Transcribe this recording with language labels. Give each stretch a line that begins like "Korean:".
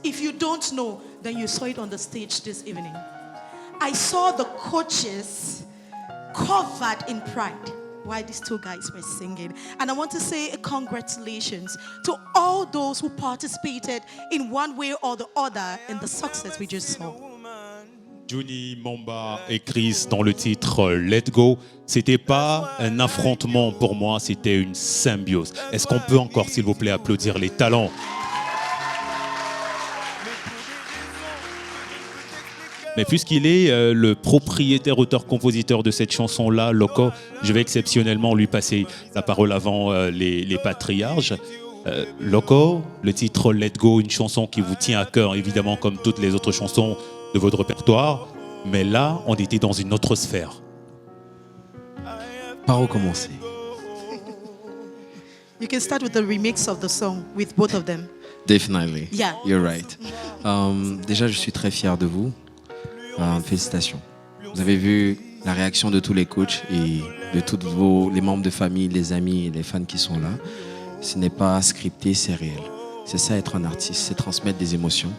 English: If you don't know, then you saw it on the stage this evening. I saw the coaches covered in pride while these two guys were singing. And I want to say congratulations to all those who participated in one way or the other in the success we just saw.
French: Johnny, Mamba et Chris dans le titre Let Go, c'était pas un affrontement pour moi, c'était une symbiose. Est-ce qu'on peut encore, s'il vous plaît, applaudir les talents? Mais puisqu'il est le propriétaire, auteur-compositeur de cette chanson-là, Loco, je vais exceptionnellement lui passer la parole avant les patriarches. Loco, le titre Let Go, une chanson qui vous tient à cœur, évidemment, comme toutes les autres chansons de votre répertoire. Mais là, on était dans une autre sphère. Par où commencer?
English: You can start with the remix of the song with both of them. Definitely. Yeah. You're right.
French: Déjà, je suis très fier de vous. Félicitations. Vous avez vu la réaction de tous les coachs et de tous les membres de famille, les amis et les fans qui sont là. Ce n'est pas scripté, c'est réel. C'est ça être un artiste, c'est transmettre des émotions.